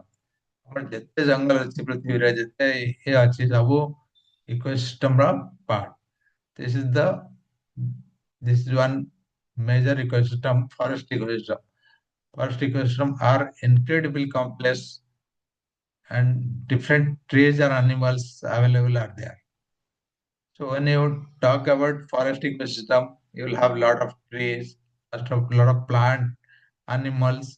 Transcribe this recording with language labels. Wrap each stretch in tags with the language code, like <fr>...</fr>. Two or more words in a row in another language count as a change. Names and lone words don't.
<or>ଆମର ଯେତେ ଜଙ୍ଗଲ ଅଛି ପୃଥିବୀରେ, ଯେତେ ଇଏ ଅଛି, ସବୁ ଇକୋସିଷ୍ଟମ ର ପାର୍ଟ।</or> <en>This is the this is one major ecosystem, forest ecosystem. Forest ecosystem are incredibly complex and different trees or animals available are there. So when you talk about forest ecosystem, you will have a lot of trees, lot of plant, animals.</en>